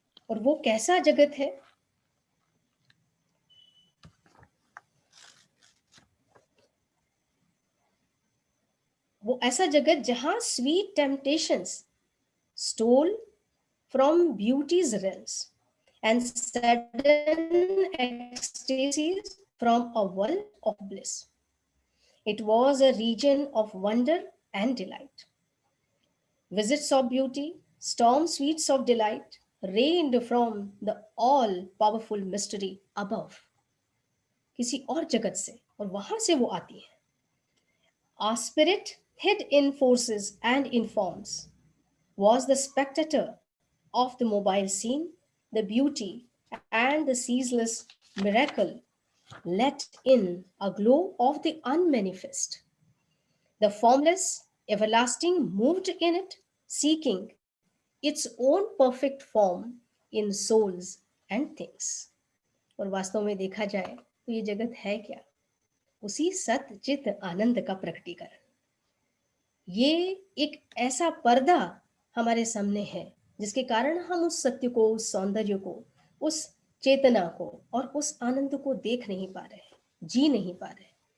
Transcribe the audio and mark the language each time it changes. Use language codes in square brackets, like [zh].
[hi] और वो कैसा जगत है, वो ऐसा जगत जहां [en] Sweet temptations stole from beauty's realms and sudden ecstasies from a world of bliss. It was a region of wonder and delight. Visits of beauty, storm sweets of delight, reigned from the all-powerful mystery above. [hi] किसी और जगत से, और वहां से वो आती है। [en] Our spirit hid in forces and in forms was the spectator of the mobile scene, the beauty and the ceaseless miracle let in a glow of the unmanifest. The formless, everlasting moved in it, seeking its own perfect form in souls and things. [hi] और वास्तव में देखा जाए तो ये जगत है क्या? उसी सत चित आनंद का प्रकटीकरण। ये एक ऐसा पर्दा हमारे सामने है जिसके कारण हम उस सत्य को, उस सौंदर्य को, उस चेतना को और उस आनंद को देख नहीं पा रहे, जी नहीं पा रहे।